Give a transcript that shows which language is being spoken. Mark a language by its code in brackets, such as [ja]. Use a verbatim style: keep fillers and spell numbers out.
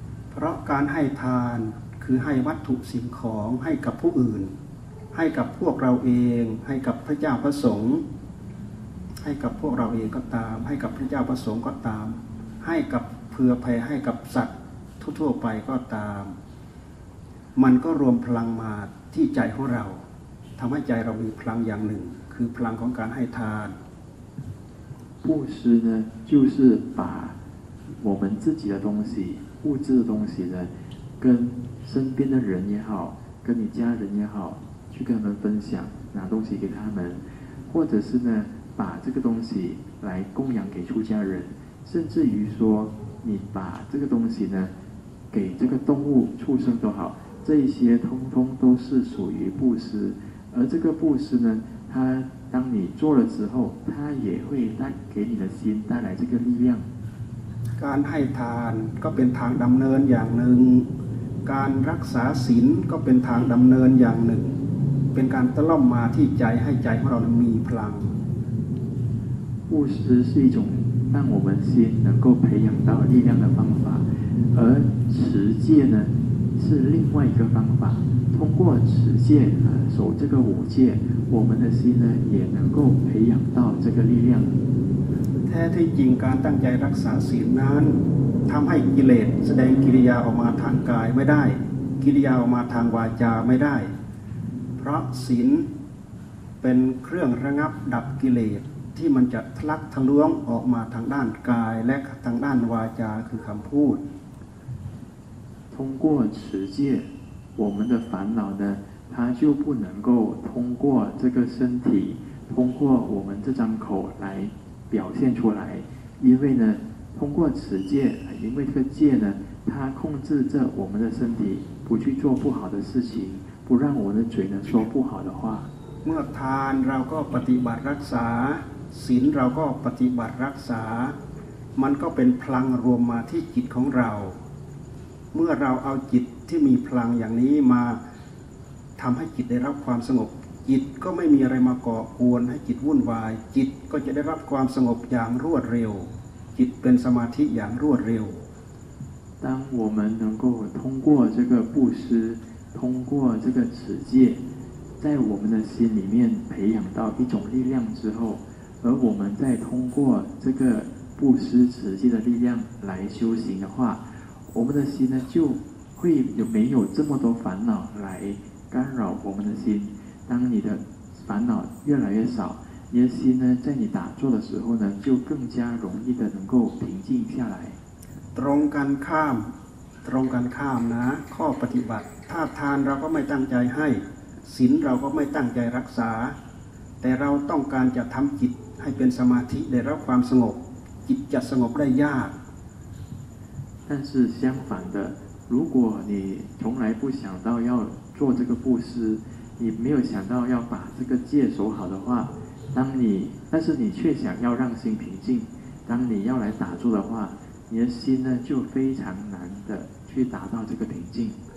[th] เพราะการให้ทาน คือให้วัตถุสิ่งของให้กับผู้อื่นให้กับพวกเราเองให้กับพระเจ้าพระสงฆ์ให้กับพวกเราเองก็ตามให้กับพระเจ้าพระสงฆ์ก็ตามให้กับเผื่อแผ่ให้กับสัตว์ทั่วๆไปก็ตามมันก็รวมพลังมาที่ใจของเราทำให้ใจเรามีพลังอย่างหนึ่งคือพลังของการให้ทาน [zh] 布施呢就是把我们自己的东西物质的东西呢跟身边的人也好跟你家人也好去跟他们分享拿东西给他们或者是呢把这个东西来供养给出家人甚至于说你把这个东西呢给这个动物畜生都好这一些通通都是属于布施而这个布施呢它当你做了之后它也会带给你的心带来这个力量 [th] การให้ทานก็เป็นทางดำเนินอย่างหนึ่งการรักษาศีลก็เป็นทางดำเนินอย่างหนึ่งเป็นการตะล่อมมาที่ใจให้ใจของเรามีพลัง [zh] 布施是一种让我们心能够培养到力量的方法而持戒呢是另外一个方法通过持戒守这个五戒我们的心呢也能够培养到这个力量 [th] แท้ที่จริงการตั้งใจรักษาศีลนั้นทำให้กิเลสแสดงกิริยาออกมาทางกายไม่ได้กิริยาออกมาทางวาจาไม่ได้เพราะศีลเป็นเครื่องระงับดับกิเลสที่มันจะทะลักทะลวงออกมาทางด้านกายและทางด้านวาจาคือคำพูด [zh] 通过持戒我们的烦恼呢它就不能够通过这个身体通过我们这张口来表现出来因为呢通过持戒因为这个戒呢它控制着我们的身体不去做不好的事情不让我们的嘴呢说不好的话 [th] เมื่อทานเราก็ปฏิบัติรักษาศีลเราก็ปฏิบัติรักษามันก็เป็นพลังรวมมาที่จิตของเราเมื่อเราเอาจิตที่มีพลังอย่างนี้มาทำให้จิตได้รับความสงบจิตก็ไม่มีอะไรมาก่อกวนให้จิตวุ่นวายจิตก็จะได้รับความสงบอย่างรวดเร็วจิตเป็นสมาธิอย่างรวดเร็ว [zh] 当我们能够通过这个布施通过这个持戒在我们的心里面培养到一种力量之后而我们再通过这个布施持戒的力量来修行的话我们的心呢就会有没有这么多烦恼来干扰我们的心当你的烦恼越来越少你的心呢在你打坐的时候呢就更加容易的能够平静下来 [th] ตรงกันข้ามตรงกันข้ามนะข้อปฏิบัติถ้าทานเราก็ไม่ตั้งใจให้ศีลเราก็ไม่ตั้งใจรักษาแต่เราต้องการจะทำจิตให้เป็นสมาธิได้รับความสงบจิตจะสงบได้ยาก [zh] 但是相反的如果你从来不想到要做这个布施你没有想到要把这个戒守好的话当你但是你却想要让心平静当你要来打坐的话你的心呢就非常难的去达到这个平静